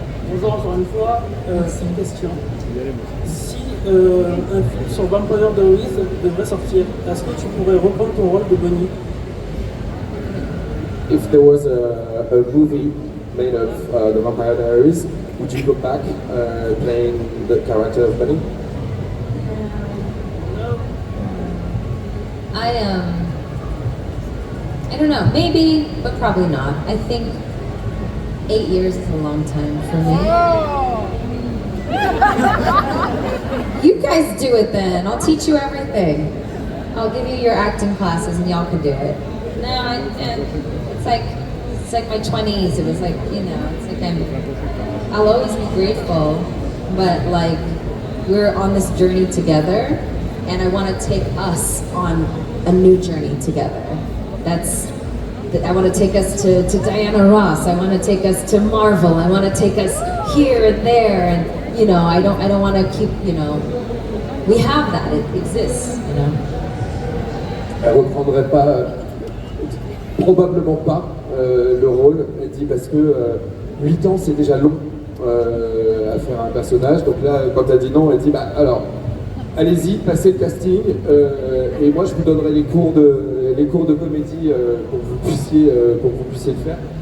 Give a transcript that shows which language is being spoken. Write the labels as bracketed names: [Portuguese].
[French] Bonjour encore une fois, c'est une question. Si un film sur Vampire Diaries devrait sortir, est-ce que tu pourrais reprendre ton rôle de Bonnie? [English] If there was a movie made of the Vampire Diaries, would you go back playing the character of Bunny? I don't know, maybe, but probably not. I think 8 years is a long time for me. You guys do it then. I'll teach you everything. I'll give you your acting classes and y'all can do it. No, it's like my 20s. It was like, you know, it's like I'll always be grateful, but like we're on this journey together, and I want to take us on a new journey together. I want to take us to Diana Ross. I want to take us to Marvel. I want to take us here and there, and you know, I don't want to keep, you know, we have that. It exists, you know. [French] elle reprendrait pas, probablement pas le rôle. Elle dit parce que 8 ans c'est déjà long à faire un personnage. Donc là, quand elle dit non, elle dit bah alors allez-y, passez le casting et moi je vous donnerai les cours de comédie pour que vous puissiez le faire.